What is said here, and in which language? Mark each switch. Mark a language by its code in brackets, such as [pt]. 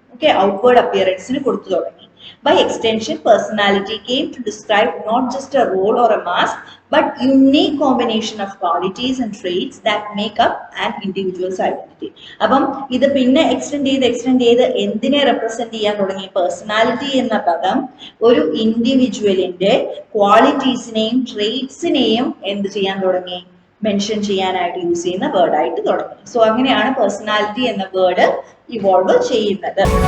[ml] Okay, outward അപ്പിയറൻസിന് കൊടുത്തു തുടങ്ങി. [en] By extension, personality came to describe not just a role or a mask, but unique combination of qualities and traits that make up an individual's identity. [ml] അപ്പം ഇത് പിന്നെ extend ചെയ്ത് എന്തിനെ represent ചെയ്യാൻ തുടങ്ങി, personality എന്ന പദം ഒരു ഇൻഡിവിജ്വലിന്റെ ക്വാളിറ്റീസിനെയും ട്രേറ്റ്സിനെയും എന്ത് ചെയ്യാൻ തുടങ്ങി, മെൻഷൻ ചെയ്യാനായിട്ട് യൂസ് ചെയ്യുന്ന വേർഡായിട്ട് തുടങ്ങി. സോ അങ്ങനെയാണ് പേഴ്സണാലിറ്റി എന്ന വേർഡ് ഇവോൾവ് ചെയ്യുന്നത്.